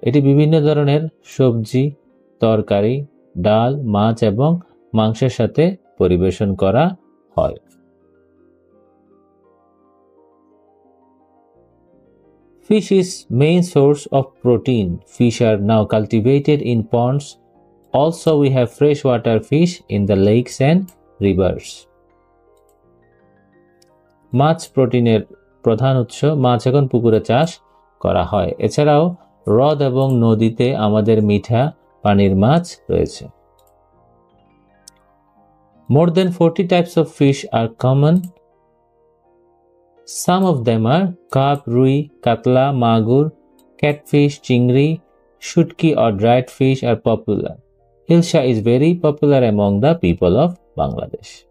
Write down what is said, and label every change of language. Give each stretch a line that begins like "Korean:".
Bangla: এটি বিভিন্ন ধরনের সবজি, তরকারি, ডাল, মাছ এবং মাংসের সাথে পরিবেশন করা হয়।
English: Fish is main source of protein. Fish are now cultivated in ponds. Also, we have freshwater fish in the lakes and rivers.
Bangla: মাছ প্রোটিনের প্রধান উৎস। মাছ এখন পুকুরে চাষ করা হয়। এছাড়াও হ্রদ এবং নদীতে আমাদের মিঠা পানির মাছ রয়েছে।
English: More than 40 types of fish are common. Some of them are carp, rui, katla, magur, catfish, chingri, shutki or dried fish are popular. Hilsa is very popular among the people of Bangladesh.